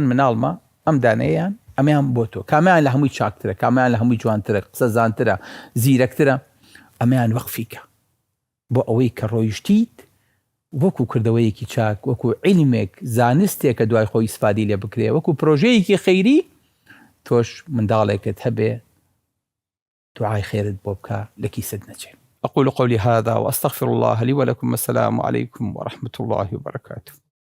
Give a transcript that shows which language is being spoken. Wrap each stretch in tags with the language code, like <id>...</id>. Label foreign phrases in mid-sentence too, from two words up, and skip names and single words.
<ckb>مناڵمە ئەم دانەیەیان ئەمەیان بۆ تۆ کامیان لە هەمووی چاکترە کامیان لە هەمووی جوانترە قسە زانترە زیرەکترە ئەمەیان وەقفیکە بۆ ئەوەی کە ڕۆیشتیت وەکو کردەوەیەکی چاک وەکو عیلمێک زانستێک کە دوای خۆی ئیسفادی لێ بکرێ وەکو پرۆژەیەکی خەیری تۆش منداڵێکت هەبێ دوعای خێرت بۆ بکە لە کیسەت نەچێ</ckb> <ar>أقول قولي هذا وأستغفر الله لي ولكم السلام عليكم ورحمة الله وبركاته</ar>